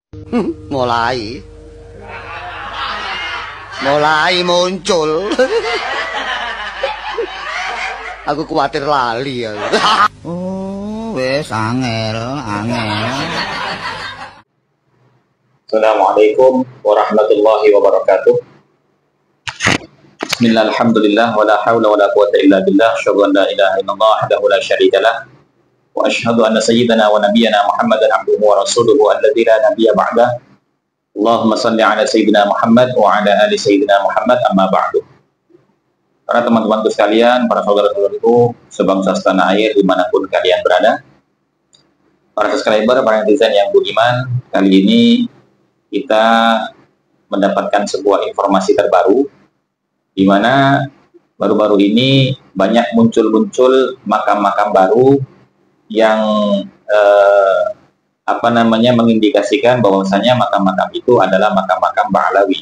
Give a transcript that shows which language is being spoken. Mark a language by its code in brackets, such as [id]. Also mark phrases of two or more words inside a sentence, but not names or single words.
[jv] Mulai muncul. Aku kuwatir lali ya. Oh, wes angel. [ar] السلام عليكم ورحمة الله وبركاته. بسم الله، الحمد لله، ولا حول ولا قوة إلا بالله، أشهد أن لا إله إلا الله وحده لا شريك له، وأشهد أن سيدنا ونبينا محمدا عبده ورسوله الذي لا نبي بعده. اللهم صل على سيدنا محمد وعلى آل سيدنا محمد، أما بعد. [id] Para teman-temanku sekalian, para saudara-saudaraku sebangsa setanah air dimanapun kalian berada, para subscriber, para netizen yang budiman, kali ini kita mendapatkan sebuah informasi terbaru di mana baru-baru ini banyak muncul makam-makam baru yang mengindikasikan bahwasanya makam-makam itu adalah makam-makam Ba'alawi.